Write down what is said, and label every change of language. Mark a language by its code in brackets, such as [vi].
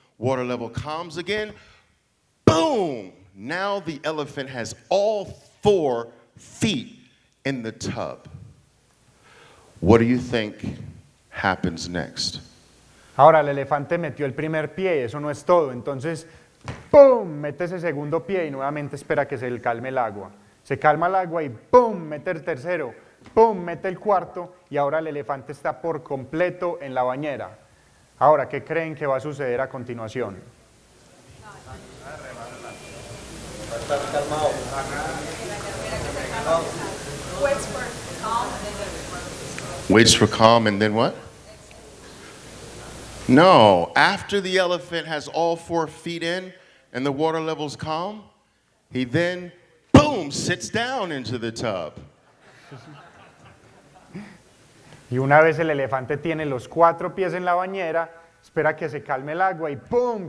[en] Water level calms again. Boom. Now the elephant has all 4 feet in the tub. What do you think happens next? [es] Ahora el elefante metió el primer pie, eso no es todo. Entonces, ¡pum! Mete ese segundo pie y nuevamente espera que se le calme el agua. Se calma el agua y ¡pum! Mete el tercero, ¡pum! Mete el cuarto y ahora el elefante está por completo en la bañera. Ahora, ¿qué creen que va a suceder a continuación? [en] Waits for calm and then what? No, after the elephant has all 4 feet in and the water level's calm, he then, boom, sits down into the tub. [es] Y una vez el elefante tiene los 4 pies en la bañera, espera que se calme el agua y ¡pum!